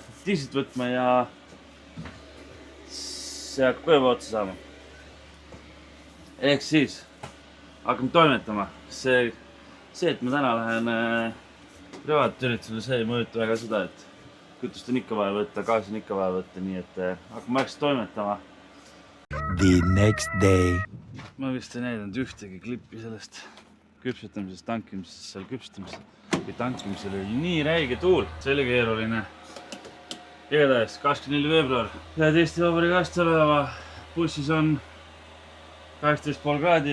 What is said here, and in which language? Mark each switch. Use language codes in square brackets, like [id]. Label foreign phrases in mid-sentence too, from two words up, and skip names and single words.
[et] Diislit võtma ja see hakkab kuiva otsa saama. Ehk siis hakkame toimetama. See, et ma täna lähen privaatüritusele, see ei mõjuta väga seda, et kütust on ikka vaja võtta, gaasi on ikka vaja võtta, nii et hakkame vaikselt toimetama. [en] The next day. [et] Ma vist ei näidanud ühtegi klippi sellest küpsetamisest, tankimisest, seal küpsetamisest. Kui tankimisel oli nii räige tuul, see oli keeruline. Igatahes 24. veebruar. Lähed Eesti Vabariigi aastapäeva. Bussis on 18,5 kraadi.